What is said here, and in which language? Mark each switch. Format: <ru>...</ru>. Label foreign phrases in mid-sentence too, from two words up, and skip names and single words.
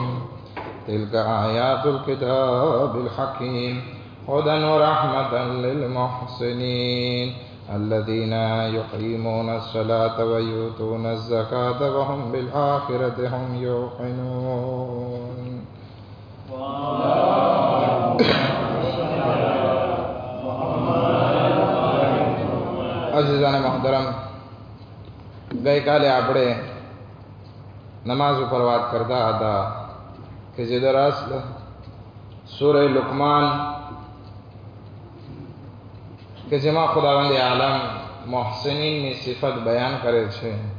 <ar>تلك آيات الكتاب الحكيم هدى ورحمة للمحسنين الذين يقيمون الصلاة ويؤتون الزكاة وهم بالآخرة هم يوقنون.</ar> <gu>અઝીઝાને મહોતરમ, ગઈકાલે આપણે નમાઝ ઉપર વાત કરતા હતા કે જે દરઅસલ સૂરે લુકમાન કે જેમાં ખુદાવંદ આલમ મોહસિનીનની સિફત બયાન કરે છે</gu>